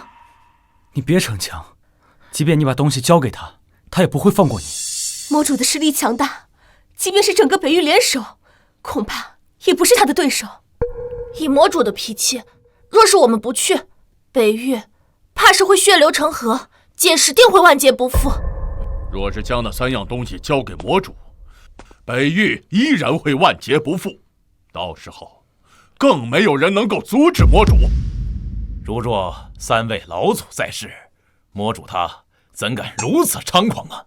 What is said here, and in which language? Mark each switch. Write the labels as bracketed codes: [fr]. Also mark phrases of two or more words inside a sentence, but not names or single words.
[zh] 你別逞強，即便你把東西交給他，他也不會放過你。魔主的實力強大，即便是整個北域聯手，恐怕也不是他的對手。以魔主的脾氣，若是我們不去，北域怕是會血流成河，屆時定會萬劫不復。若是將那3樣東西交給魔主，北域依然會萬劫不復，到時候更沒有人能夠阻止魔主。如若3位老祖在世，魔主他怎敢如此猖狂啊！